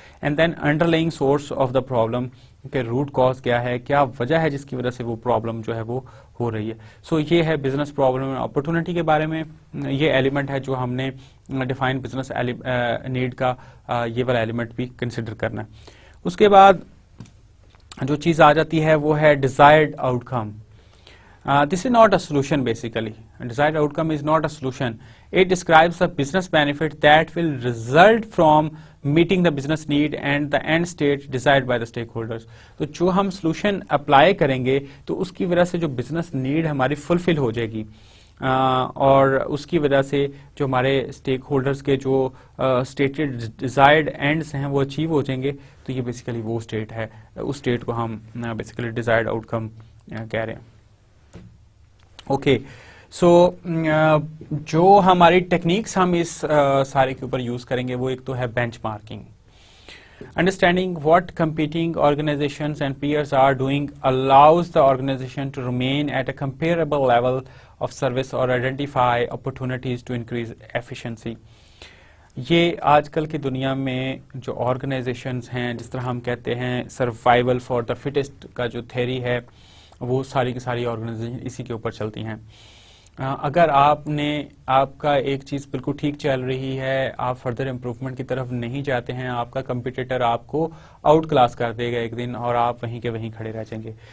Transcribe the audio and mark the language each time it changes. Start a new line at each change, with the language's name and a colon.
English: and then underlying source of the problem,
Urdu: کہ root cause کیا ہے, کیا وجہ ہے جس کی وجہ سے وہ پرابلم جو ہے وہ ہو رہی ہے. سو یہ ہے بزنس پرابلم اپرچونٹی کے بارے میں. یہ ایلیمنٹ ہے جو ہم نے ڈیفائن بزنس نیڈ کا, یہ والا ایلیمنٹ بھی کنسیڈر کرنا ہے. اس کے بعد جو چیز آ جاتی ہے وہ ہے desired out come.
English: This is not a solution basically. Desired outcome is not a solution. It describes the business benefit that will result from meeting the business need and the end state desired by the stakeholders.
Urdu: تو جو ہم solution apply کریں گے تو اس کی وجہ سے جو business need ہماری fulfill ہو جائے گی, اور اس کی وجہ سے جو ہمارے اسٹیک ہولڈرس کے جو اسٹیٹڈ ڈیزائرڈ اینڈس ہیں وہ اچیو ہو جائیں گے. تو یہ بیسیکلی وہ اسٹیٹ ہے, اس اسٹیٹ کو ہم بیسیکلی ڈیزائرڈ آؤٹ کم کہہ رہے ہیں. اوکے, سو جو ہماری ٹیکنیکس ہم اس سارے کے اوپر یوز کریں گے وہ ایک تو ہے bench marking.
English: Understanding what competing organizations and peers are doing allows the organization to remain at a comparable level of service or identify opportunities to increase efficiency.
Urdu: یہ آج کل کی دنیا میں جو آرگنائزیشنز ہیں, جس طرح ہم کہتے ہیں
English: survival for the fittest
Urdu: کا جو تھیوری ہے, وہ ساری کی ساری آرگنائزیشن اسی کے اوپر چلتی ہیں. اگر آپ کا ایک چیز بالکل ٹھیک چل رہی ہے, آپ فردر امپروومنٹ کی طرف نہیں جاتے ہیں, آپ کا کمپیٹیٹر آپ کو آؤٹ کلاس کر دے گا ایک دن اور آپ وہیں کے وہیں کھڑے رہ جائیں گے.